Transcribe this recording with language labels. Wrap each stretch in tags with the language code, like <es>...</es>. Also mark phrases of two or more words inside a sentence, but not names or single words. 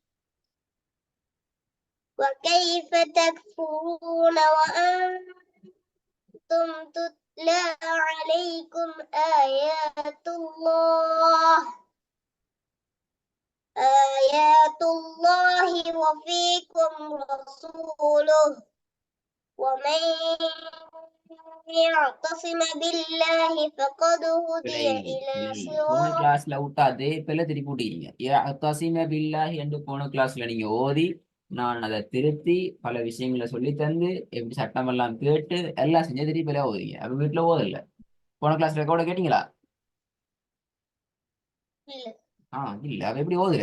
<ar>وكيف تكفرون وأنتم تتلى عليكم آيات الله وفيكم رسوله ومن يعتصم بالله فقد هدي إلى</ar> <ta>போன</ta> <ar>صراط.</ar> <ta>கிளாஸ்ல விட்டா அதே பிள்ளை திருப்பி விட்டீங்க. பில்லாஹி என்று போன கிளாஸ்ல நீங்க ஓதி நான் அதை திருத்தி பல விஷயங்களை சொல்லி தந்து எப்படி சட்டம் எல்லாம் கேட்டு எல்லாம் செஞ்சு திருப்பி பிள்ளையா ஓதுறீங்க. அப்ப வீட்டுல ஓதல. போன</ta> <en>class record</en> <ta>கேட்டீங்களா? இல்ல. அவ எப்படி ஓதுற?</ta>